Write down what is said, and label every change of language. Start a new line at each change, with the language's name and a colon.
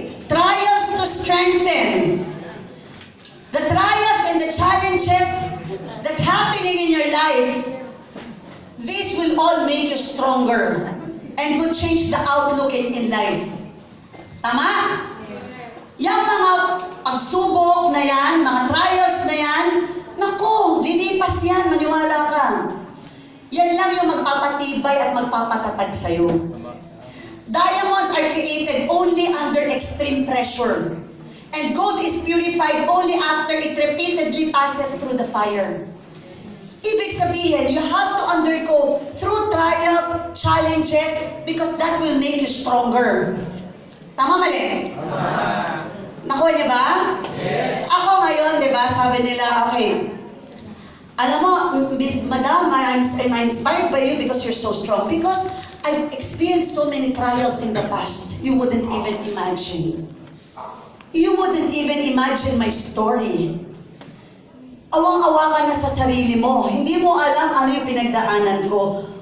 English: Trials to strengthen. The trials and the challenges that's happening in your life, this will all make you stronger and will change the outlook in life.
Filipino: Tama? Yung mga pagsubok na yan, mga trials na yan, naku, lilipas yan, maniwala ka. Yan lang yung magpapatibay at magpapatatag sa'yo.
English: Diamonds are created only under extreme pressure. And gold is purified only after it repeatedly passes through the fire.
Filipino: Ibig sabihin,
English: you have to undergo through trials, challenges, because that will make you stronger.
Filipino: Tama mali? Nakuha niya ba?
English: Yes.
Filipino: Ako ngayon, di ba, sabi nila, okay, alam mo, Madam,
English: I'm inspired by you because you're so strong. Because I've experienced so many trials in the past. You wouldn't even imagine. You wouldn't even imagine my story.
Filipino: Awang-awa ka na sa sarili mo. Hindi mo alam ano yung pinagdaanan ko.